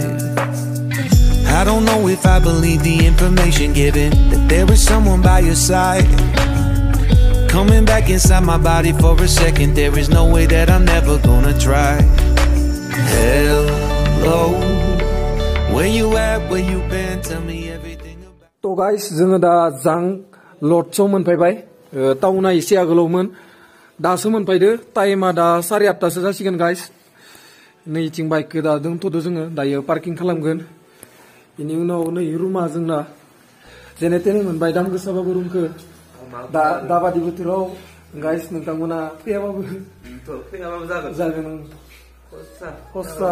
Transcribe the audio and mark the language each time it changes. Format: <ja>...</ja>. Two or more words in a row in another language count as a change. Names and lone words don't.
<en>I don't know if I believe the information given, that there is someone by your side. Coming back inside my body for a second, there is no way that I'm never gonna try. Hello, where you at, where you been, tell me everything.</en> <brx>तो गाइस जोङो दा जां लड्सआव मोनफैबाय टाउना एसे आगोलावमोन दासो मोनफैदो टाइमा दा 8:30 जासिगोन गाइस नैथिं बाइकखौ दा दोनथ'दो जोङो दायो पार्किं खालामगोन बेनि उनाव नै रुमा जोंना जेने तेने मोनबाय दाम गोसाबाबो रुमखौ दाबादि बोथोराव गाइस नोंथांमोना फैयाबाबो जागोन खस्था</brx>